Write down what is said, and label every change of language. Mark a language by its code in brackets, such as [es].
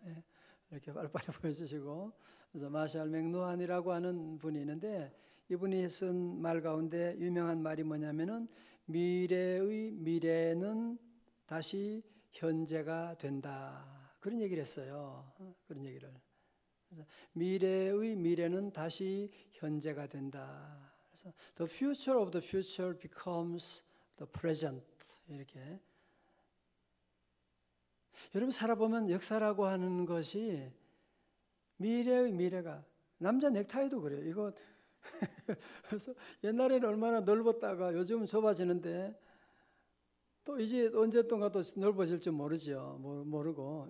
[ko] 예, 이렇게 빨리빨리 보여주시고. 그래서 마샬 맥루한이라고 하는 분이 있는데, 이분이 쓴 말 가운데 유명한 말이 뭐냐면은 미래의 미래는 다시 현재가 된다. 그런 얘기를 했어요. 그런 얘기를. 그래서 미래의 미래는 다시 현재가 된다. 그래서 [en] the future of the future becomes the present. [ko] 이렇게. 여러분 살아보면 역사라고 하는 것이 미래의 미래가, 남자 넥타이도 그래요. 이거 그래서 옛날에는 얼마나 넓었다가 요즘은 좁아지는데, 또 이제 언제 동가 또 넓어질지 모르죠. 모르고.